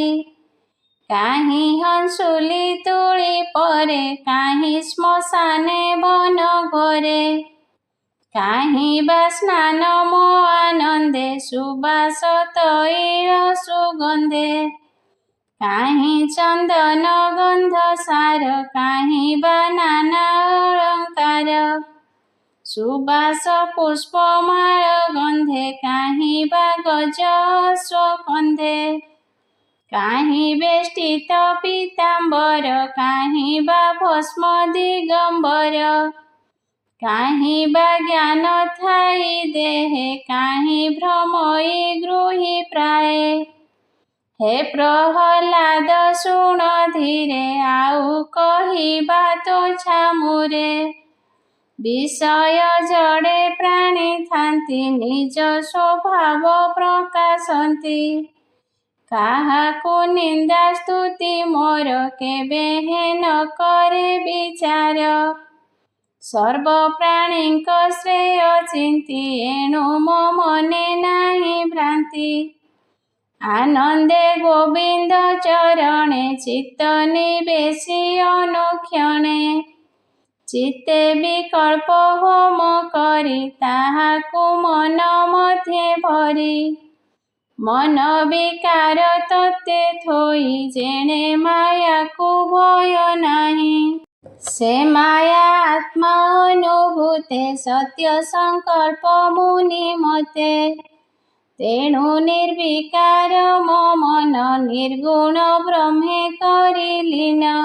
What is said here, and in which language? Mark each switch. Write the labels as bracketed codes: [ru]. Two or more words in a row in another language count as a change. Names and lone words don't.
[or] କାହିଁ ହଂସୁଲି ତୁଳି ପରେ କାହିଁ ଶ୍ମଶାନେ ବନ ଘରେ। କାହିଁ ବା ସ୍ନାନ ମୋ ଆନନ୍ଦେ ସୁବାସ ତୈଳ ସୁଗନ୍ଧେ। କାହୀଂ ଚନ୍ଦନ ଗନ୍ଧ ସାର କାହୀଂ ବା ନାନା ଅଳଙ୍କାର ସୁବାସ ପୁଷ୍ପମାଳ ଗନ୍ଧେ କାହୀଂ ବା ଗଜ ସ୍ୱକନ୍ଧେ କାହୀଂ ବେଷ୍ଟିତ ପୀତାମ୍ବର କାହୀଂ ବା ଭସ୍ମ ଦିଗମ୍ବର କାହୀଂ ବା ଜ୍ଞାନ ଥାଈ ଦେହେ କାହୀଂ ଭ୍ରମଈ ଗୃହୀ ପ୍ରାୟ ହେ ପ୍ରହଲାଦ ଶୁଣ ଧୀରେ ଆଉ କହିବା ତୋ ଛାମୁରେ ବିଷୟ ଜଡ଼େ ପ୍ରାଣୀ ଥାନ୍ତୀ ନିଜ ସ୍ୱଭାବ ପ୍ରକାଶନ୍ତୀ କାହାକୁ ନିନ୍ଦା ସ୍ତୁତି ମୋର କେବେ ନ କରେ ବିଚାର ସର୍ବ ପ୍ରାଣୀ ଶ୍ରେୟ ଚିନ୍ତୀ ଏଣୁ ମୋ ମନେ ନାହୀ ଭ୍ରାନ୍ତି ଆନନ୍ଦେ ଗୋବିନ୍ଦ ଚରଣେ ଚିତ୍ତ ନିବେଶୀ ଅନୁକ୍ଷଣେ ଚିତ୍ତେ ବିକଳ୍ପ ହୋମ କରୀ ତାହାକୁ ମନ ମଧ୍ୟେ ଭରୀ ମନ ବିକାର ତତ୍ତେ ଥୋଈ ଜେଣେ ମାୟା କୋ ଭୟ ନାହୀ ସେ ମାୟା ଆତ୍ମା ଅନୁଭୂତେ ସତ୍ୟ ସଙ୍କଳ୍ପ ମୁନି ମତେ ତେଣୁ ନିର୍ବିକାର ମୋ ମନ ନିର୍ଗୁଣ ବ୍ରହ୍ମେ କରୀ ଲୀନ